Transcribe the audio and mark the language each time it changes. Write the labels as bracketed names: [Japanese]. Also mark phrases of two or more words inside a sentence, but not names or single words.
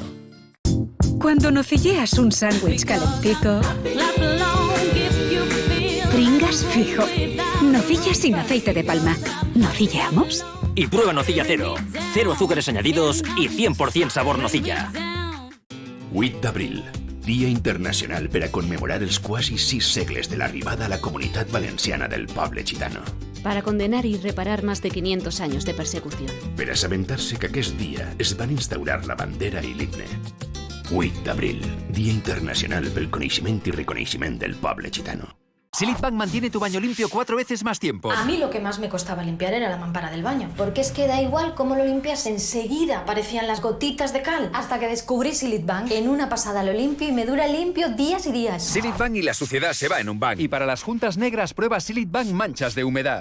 [Spanish] Cuando nocilleas un sándwich calentito, Pringles fijo. Nocilla sin aceite de palma. ¿Nocilleamos? Y prueba nocilla cero. Cero azúcares añadidos y 100% sabor nocilla. [Catalan] 8 d'abril, Dia Internacional per a conmemorar els quasi 6 segles de l'arribada a la Comunitat Valenciana del poble gitano. [Spanish] Para condenar y reparar más de 500 años de persecución. [Catalan] Per assabentar-se que aquest dia es van instaurar la bandera i l'himne. 8 d'abril, Dia Internacional pel coneixement i reconeixement del poble gitano. [Spanish] Silip Bank mantiene tu baño limpio 4 veces más tiempo. A mí lo que más me costaba limpiar era la mampara del baño, porque es que da igual cómo lo limpias, enseguida aparecían las gotitas de cal. Hasta que descubrí Silip Bank, en una pasada lo limpio y me dura limpio días y días. Silip Bank y la suciedad se va en un bang. Y para las juntas negras, prueba Silip Bank manchas de humedad.